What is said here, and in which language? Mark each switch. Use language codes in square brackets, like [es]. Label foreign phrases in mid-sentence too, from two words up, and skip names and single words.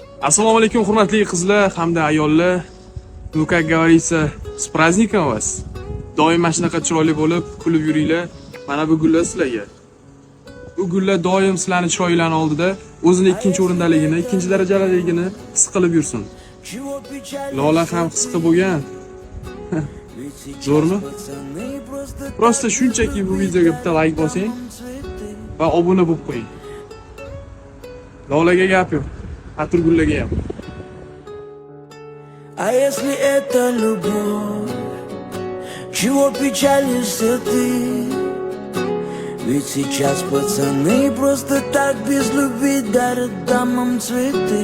[uz] Assalomu alaykum hurmatli qizlar hamda ayollar. [ru] Ну как говорится, с праздником вас. [uz] Doim mana shunaqa chiroyli bo'lib, kulib yuringlar. Mana bu gullar sizlarga. Bu gullar doim sizlarning chiroyinglarning oldida o'zini ikkinchi o'rindaligini, ikkinchi darajaliligini his qilib yursin. Lola ham his qilib bo'lgan. Zo'rmi? Prosta shunchaki bu videoga bitta like bosing va obuna bo'lib qo'ying. Lolaga gap yo'q. Aturgullarga ham. [ru] А если это любовь, чего печалишься ты? Ведь сейчас пацаны просто так без любви дарят дамам цветы.